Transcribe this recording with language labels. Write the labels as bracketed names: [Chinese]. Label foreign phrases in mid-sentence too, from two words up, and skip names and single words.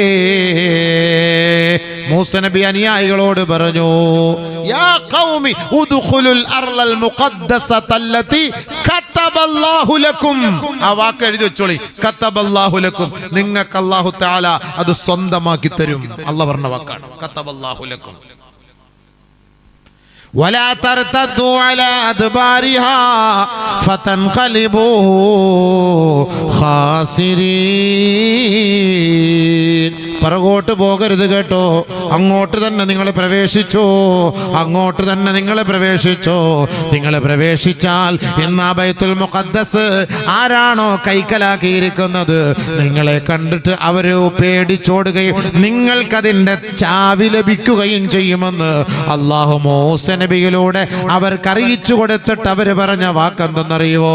[Malayalam] മൂസ നബി അനുയായികളോട് പറഞ്ഞു, [Arabic] يا قوم ادخلوا الأرض المقدسة التي كتب الله لكم. [Malayalam] ആ വാക്ക് എഴുതി വെച്ചോളി, [Arabic] كتب الله لكم, [Malayalam] നിങ്ങൾക്ക് അല്ലാഹു തആല അത് സ്വന്തമാക്കി തരും. അല്ലാഹ് പറഞ്ഞ വാക്കാണ് [Arabic] كتب الله لكم. ولا ترتدوا على أدبارها فتنقلبوا خاسرين. [Malayalam] പുറകോട്ട് പോകരുത് കേട്ടോ, അങ്ങോട്ട് തന്നെ നിങ്ങൾ പ്രവേശിച്ചോ, അങ്ങോട്ട് തന്നെ നിങ്ങൾ പ്രവേശിച്ചോ. നിങ്ങൾ പ്രവേശിച്ചാൽ ഇന്ന് ബൈത്തുൽ മുഖദ്ദസ് ആരാണോ കൈക്കലാക്കിയിരിക്കുന്നത്, നിങ്ങളെ കണ്ടിട്ട് അവര് പേടിച്ചോടുകയും നിങ്ങൾക്കതിൻ്റെ ചാവി ലഭിക്കുകയും ചെയ്യുമെന്ന് അല്ലാഹു മൂസ നബിയിലൂടെ അവർക്ക് അറിയിച്ചു കൊടുത്തിട്ട് അവര് പറഞ്ഞ വാക്കെന്തെന്നറിയുവോ?